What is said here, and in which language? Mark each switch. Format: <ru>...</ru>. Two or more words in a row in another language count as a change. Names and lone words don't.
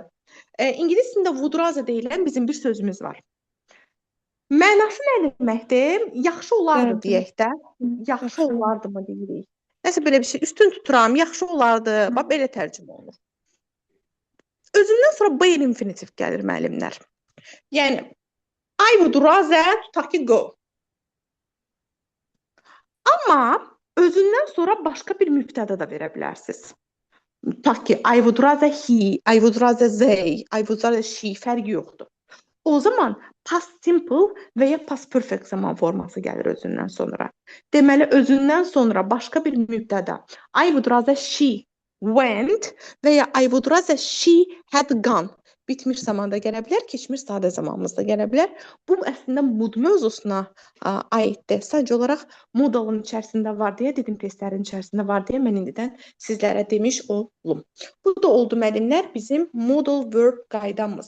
<az>İngilis dilində</az> <en>would rather</en> <az>deyilən bizim bir sözümüz var. Mənası nə deməkdir? Yaxşı olardı deyək də. Yaxşı olardı mı deyirik? Nəsə belə bir şey, üstün tuturam, yaxşı olardı, bax belə tərcümə olunur. Özündən sonra B infinitiv gəlir müəllimlər. Yəni,</az> <en>I would rather</en> <az>tutaq ki</az> <en>go. Amma özündən sonra başqa bir mübtəda da verə bilərsiniz. Tutaq ki, I would rather he, I would rather they, I would rather she,</en> <az>fərqi yoxdur. O zaman</az> <en>past simple</en> <az>və ya</az> <en>past perfect</en> <az>zaman forması gəlir özündən sonra. Deməli, özündən sonra başqa bir mübtəda.</az> <en>I would rather she went</en> <az>və ya</az> <en>I would rather she had gone.</en> <az>Bitmiş zamanda gələ bilər, keçmiş sadə zamanımızda gələ bilər. Bu əslində mood mövzusuna aiddir. Sadəcə olaraq modalın içərisində var deyə, dedim testlərin içərisində var deyə mən indidən sizlərə demiş olum. Bu da oldu müəllimlər bizim</az> <en>modal verb</en> <az>qaydamız.</az>